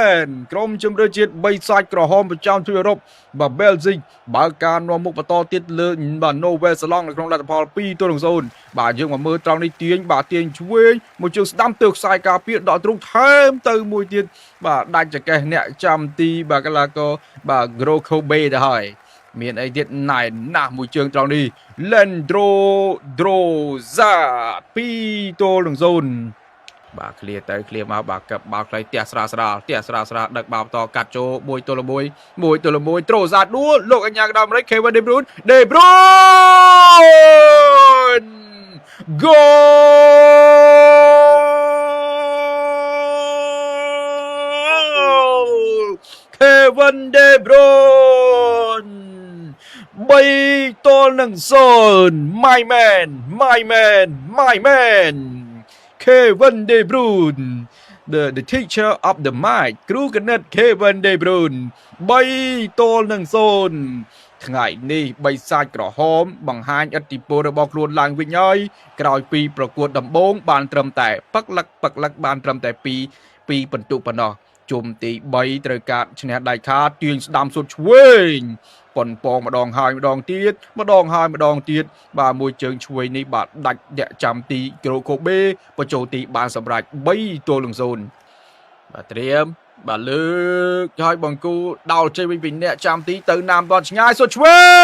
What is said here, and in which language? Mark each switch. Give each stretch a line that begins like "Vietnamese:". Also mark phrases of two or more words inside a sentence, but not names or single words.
Khmer: ក្រុមជម្រើសជាតិ3សាច់ក្រហមប្រចាំទ្វីបអឺរ៉ុបបាទ Belgium បើកការនាំមុខបន្តទៀតលើបាទ Norway សាឡង់នៅក្នុងលទ្ធផល2-0 បាទយើងមកមើលត្រង់នេះទាញឆ្វេងមួយជើងស្ដាំទៅខ្សែការពារដកទ្រូងថែមទៅមួយទៀតបាទដាច់ចកេះអ្នកចាំទីបាទកីឡាករបាទ Grokobe ទៅហើយមានអីទៀតណៃណាស់មួយជើងត្រង់នេះ Drozat 2-0 បាទឃ្លាទៅឃ្លាមកបាទកឹបបាល់ខ្លីផ្ទះស្រាលដឹកបាល់បន្តកាត់ចូល1-1 Drozat ដួលលោកអញ្ញាកណ្ដាលអាមេរិក Kevin De Bruyne
English: goal Kevin De Bruyne 3-0 my man Kevin De Bruyne the teacher of the mind
Khmer: គ្រូគណិត
English: Kevin De Bruyne
Khmer: 3-0 ថ្ងៃនេះបីសាច់ក្រហមបង្ហាញឥទ្ធិពលរបស់ខ្លួនឡើងវិញហើយក្រោយពីប្រកួតដំ បូងបានត្រឹមតែពឹកលឹកបានត្រឹមតែ2ពិន្ទុប៉ុណ្ណោះជុំទី3ត្រូវការឈ្នះដៃខាទាញស្ដាំសុតឆ្វេងប៉ុនប៉ងម្ដងហើយម្ដងទៀតបាទមួយជើងឆ្វេងនេះបាទដាច់អ្នកចាំទី Grokobe បញ្ចូលទីបានសម្រេច3-0 បាទត្រៀមបាទលើកឲ្យបង្គូដោលចេញវិញពីអ្នកចាំទីទៅណាមដល់ឆ្ងាយសុតឆ្វេ